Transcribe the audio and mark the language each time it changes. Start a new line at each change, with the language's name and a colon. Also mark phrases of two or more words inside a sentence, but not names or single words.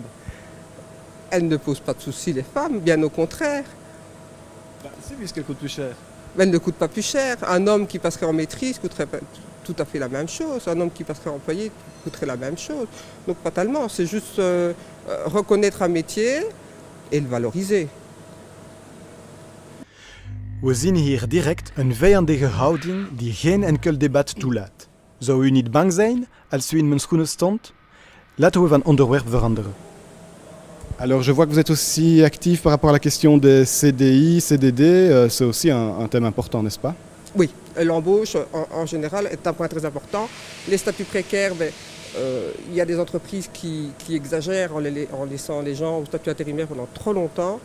French: Elles ne posent pas de soucis, les femmes, bien au contraire. Si, puisqu'elles coûtent plus cher. Mais elles ne coûtent pas plus cher. Un homme qui passerait en maîtrise coûterait tout à fait la même chose. Un homme qui passerait employé coûterait la même chose. Donc pas tellement, c'est juste reconnaître un métier et le valoriser.
Dutch: We zien hier direct een vijandige houding die geen enkel debat toelaat. Zou u niet bang zijn als u in mijn schoenen stond? Laten we van onderwerp veranderen.
French: Alors je vois que vous êtes aussi actif par rapport à la question des CDI, CDD. C'est aussi un thème important, n'est-ce pas? Oui, l'embauche en général est un point très important. Les statuts précaires, il y a des entreprises qui exagèrent en laissant les gens au statut intérimaire pendant trop longtemps.